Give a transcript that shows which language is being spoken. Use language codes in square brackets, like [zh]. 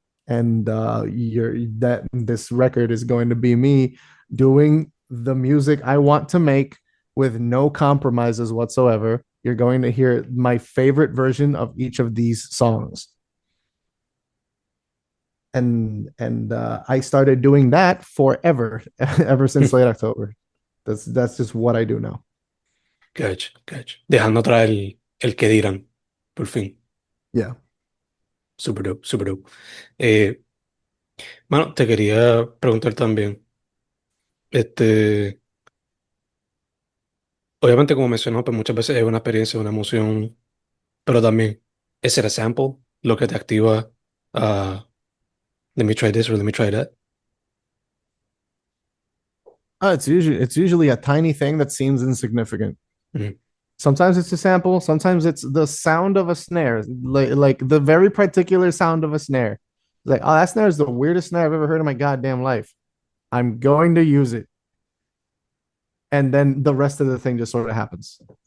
[en] and you're that this record is going to be me doing the music I want to make with no compromises whatsoever. You're going to hear my favorite version of each of these songs. And I started doing that forever, ever since late October. That's just what I do now. Cacho, cacho. [es] Dejando atrás el que dirán, por fin. [en] Yeah. Super dope, super dope. [es] Eh, Bueno, te quería preguntar también, este, obviamente como mencionó, pues muchas veces es una experiencia, una emoción, pero también es el sample lo que te activa a [en] let me try this or let me try that. It's usually a tiny thing that seems insignificant. Mm, Sometimes it's a sample. Sometimes it's the sound of a snare, like the very particular sound of a snare. Like, oh, that snare is the weirdest snare I've ever heard in my goddamn life. I'm going to use it, and then the rest of the thing just sort of happens.